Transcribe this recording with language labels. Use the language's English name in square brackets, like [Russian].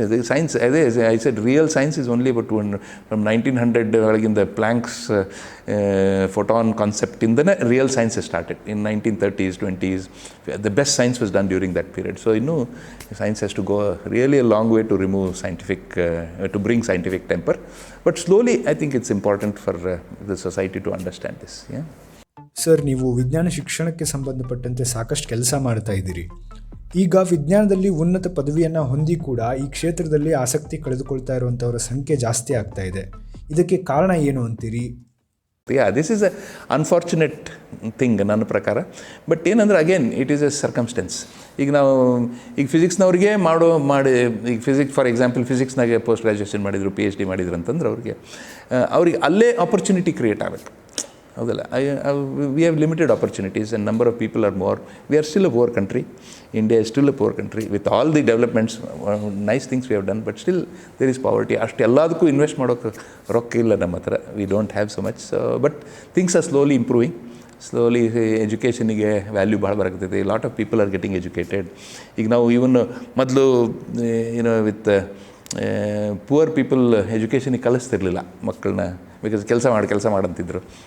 [English] Science ಅದೇ I said real science is only about from 1900 ಒಳಗಿಂದ Planck's photon ಕಾನ್ಸೆಪ್ಟಿಂದನೇ real science started in 1930s, 20s. The best science was done during that period. So ಇನ್ನೂ science has to go really a long way to remove to bring scientific temper. But slowly I think it's important for the society to understand this. Yeah. [Kannada] Sir, ನೀವು ವಿಜ್ಞಾನ ಶಿಕ್ಷಣಕ್ಕೆ ಸಂಬಂಧಪಟ್ಟಂತೆ ಸಾಕಷ್ಟು ಕೆಲಸ ಮಾಡ್ತಾ ಇದ್ದೀರಿ. ಈಗ ವಿಜ್ಞಾನದಲ್ಲಿ ಉನ್ನತ ಪದವಿಯನ್ನು ಹೊಂದಿ ಕೂಡ ಈ ಕ್ಷೇತ್ರದಲ್ಲಿ ಆಸಕ್ತಿ ಕಳೆದುಕೊಳ್ತಾ ಇರುವಂಥವರ ಸಂಖ್ಯೆ ಜಾಸ್ತಿ ಆಗ್ತಾ ಇದೆ. ಇದಕ್ಕೆ ಕಾರಣ ಏನು ಅಂತೀರಿ? [English] this is a unfortunate thing [Kannada] ನನ್ನ ಪ್ರಕಾರ. [English] But ಏನಂದ್ರೆ again it is a circumstance. [Kannada] ಈಗ ಫಿಸಿಕ್ಸ್ನವ್ರಿಗೆ ಈಗ ಫಾರ್ ಎಕ್ಸಾಂಪಲ್ ಫಿಸಿಕ್ಸ್ನಾಗೆ ಪೋಸ್ಟ್ ಗ್ರ್ಯಾಜುಯೇಷನ್ ಮಾಡಿದರು, PhD ಮಾಡಿದ್ರು ಅಂತಂದ್ರೆ ಅವ್ರಿಗೆ ಅಲ್ಲೇ ಆಪರ್ಚುನಿಟಿ ಕ್ರಿಯೇಟ್ ಆಗಬೇಕು, ಹೌದಲ್ಲ? [English] We have limited opportunities and number of people are more. We are still a poor country. India is still a poor country with all the developments, nice things we have done, but still there is poverty. [Kannada] ಅಷ್ಟು ಎಲ್ಲದಕ್ಕೂ invest ಮಾಡೋಕ್ಕೆ ರೊಕ್ಕ ಇಲ್ಲ ನಮ್ಮ ಹತ್ರ. [English] We don't have so much. But things are slowly improving. [Kannada] Slowly ಎಜುಕೇಷನಿಗೆ value ಭಾಳ ಬರಾಕತ್ತೈತಿ. [English] Lot of people are getting educated. [Kannada] ಈಗ ನಾವು ಇವನ್ ಮೊದಲು ವಿತ್ ಪುವರ್ ಪೀಪಲ್ ಎಜುಕೇಷನಿಗೆ ಕಲಿಸ್ತಿರ್ಲಿಲ್ಲ ಮಕ್ಕಳನ್ನ, ಬಿಕಾಸ್ ಕೆಲಸ ಮಾಡಂತಿದ್ರು.